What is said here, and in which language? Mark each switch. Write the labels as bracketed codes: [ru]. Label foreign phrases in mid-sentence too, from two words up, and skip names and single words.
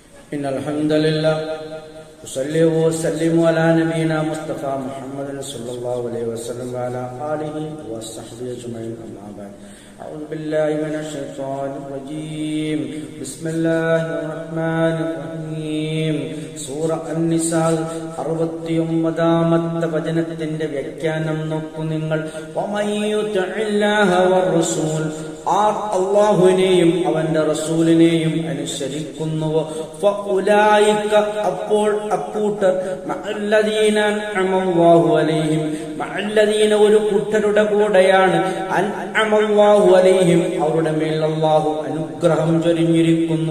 [ar] إن الحمد لله أصلي وأسلم على نبينا مصطفى محمد صلى الله عليه وسلم وعلى آله وصحبه أجمعين أما بعد أعوذ بالله من الشيطان الرجيم بسم الله الرحمن الرحيم [ml] സൂറ അൻ-നിസാ 69ാമത്തെ വചനത്തിന്റെ വ്യാഖ്യാനം നോക്കൂ നിങ്ങൾ. [ar] ومن يطع الله والرسول, [ml] ആർ അല്ലാഹുവിനെയും അവന്റെ റസൂലിനെയും അനുസരിക്കുന്നുവോ ഫഉലൈക, അപ്പോൾ അക്കൂട്ടർ [ar] مع الذين أنعم الله عليهم, [ml] മഅല്ലദീന ഒരു കൂട്ടരുടെ കൂടെയാണ്, [ar] أنعم الله عليهم [ml] അവരുടെ മേൽ അല്ലാഹു അനുഗ്രഹം ചൊരിഞ്ഞിരിക്കുന്നു.